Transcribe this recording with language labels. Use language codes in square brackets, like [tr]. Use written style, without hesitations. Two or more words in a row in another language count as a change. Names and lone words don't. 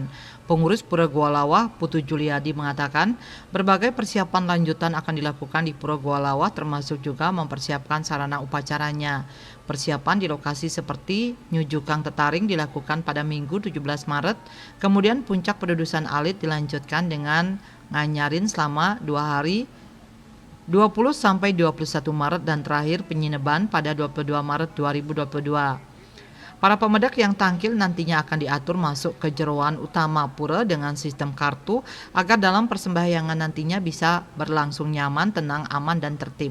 [id] Pengurus Pura Goa Lawah, Putu Juliadi mengatakan, berbagai persiapan lanjutan akan dilakukan di Pura Goa Lawah termasuk juga mempersiapkan sarana upacaranya. Persiapan di lokasi seperti Nyujukang Tetaring dilakukan pada Minggu 17 Maret, kemudian puncak pedudusan alit dilanjutkan dengan nganyarin selama 2 hari 20 sampai 21 Maret dan terakhir penyineban pada 22 Maret 2022. Para pemedak yang tampil nantinya akan diatur masuk ke jeroan utama pura dengan sistem kartu agar dalam persembahyangan nantinya bisa berlangsung nyaman, tenang, aman, dan tertib.